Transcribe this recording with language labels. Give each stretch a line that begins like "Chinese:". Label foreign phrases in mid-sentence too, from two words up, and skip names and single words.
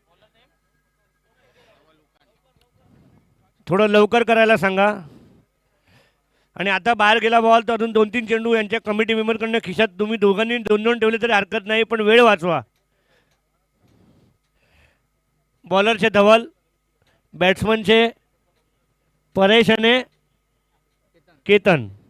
Marathi: थोडं लवकर करायला सांगा. आणि आता बाहेर गेला बॉल तर अजून 2-3 चेंडू यांच्या कमिटी मेंबरकडनं खिशात तुम्ही दोघांनी 2-2 ठेवले तरी हरकत नाही, पण वेळ वाचवा.
Gujarati: बॉलर છે ધવલ, बैट्समैन છે परेश અને केतन.